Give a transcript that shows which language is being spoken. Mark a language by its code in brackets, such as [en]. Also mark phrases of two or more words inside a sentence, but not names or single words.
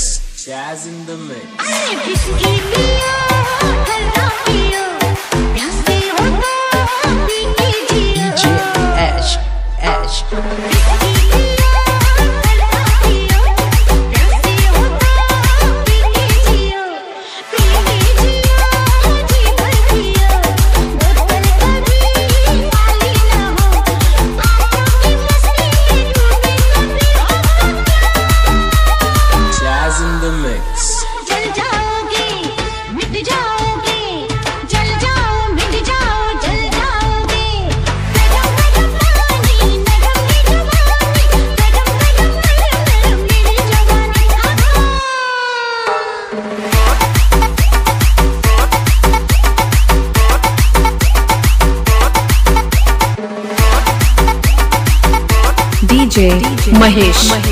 [en] Jazz in the mix. [hi] अरे बिस्की पियो, ठंडा पियो. प्यासे हो तो पी के जियो. बिस्की पियो, ठंडा पियो. प्यासे हो तो पी के जियो. पी के जियो, जी भर पियो. बोतल कभी खाली ना हो. आँखों की मस्ती में डूबे कभी हो. [en] Jazz in the mix. [hi] जल जाओगे, मिट जाओगे. जल जाओ, मिट जाओ, जल जाओगे. गरम गरम पानी, नरम ये जवानी. गरम गरम गरम गरम मेरी जवानी. DJ Mahesh